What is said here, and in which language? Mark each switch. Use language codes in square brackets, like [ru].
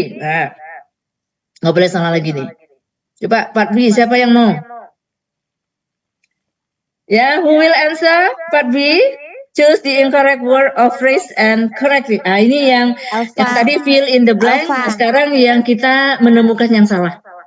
[id] Nah, nggak boleh salah lagi nih. Coba part B, siapa yang mau? [en] Ya, who will answer part B? Choose the incorrect word or phrase and correct it. [id] Ini yang tadi [en] fill in the blank. [id] Sekarang yang kita menemukan yang salah.